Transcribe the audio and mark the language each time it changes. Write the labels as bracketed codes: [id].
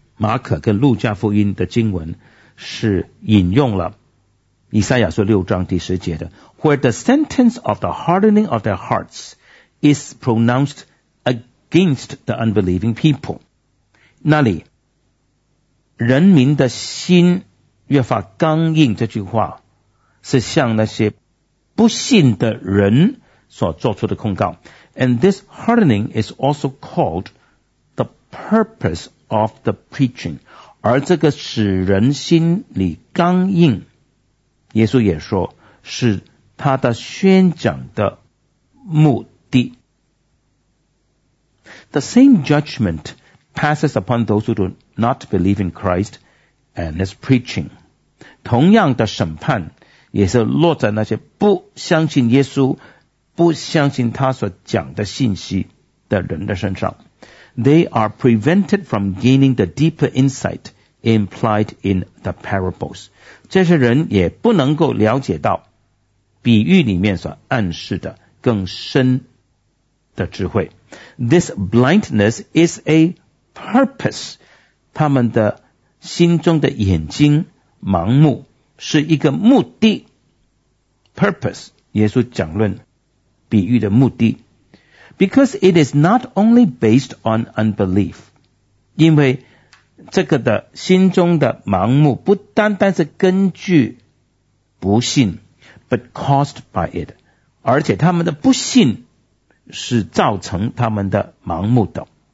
[zh] 马可跟路加福音的经文是引用了以赛亚书六章第十节的， [en] Where the sentence of the hardening of their hearts is pronounced against the unbelieving people. [zh] 那里人民的心越发刚硬，这句话是向那些不信的人所做出的控告。 [en] And this hardening is also called the purpose of the preaching. [zh] 而这个使人心里刚硬，耶稣也说是他的宣讲的目的。 [en] The same judgment passes upon those who do not believe in Christ and his preaching. [zh] 同样的审判也是落在那些不相信耶稣，不相信他所讲的信息的人的身上。 [en] They are prevented from gaining the deeper insight implied in the parables. [zh] 这些人也不能够了解到比喻里面所暗示的更深的智慧。 [en] This blindness is a purpose. [zh] 他们的心中的眼睛盲目是一个目的。 Purpose, 耶稣讲论比喻的目的。 [en] Because it is not only based on unbelief. [zh] 因为这个的心中的盲目不单单是根据不信 [en] but caused by it， [zh] 而且他们的不信是造成他们的盲目的。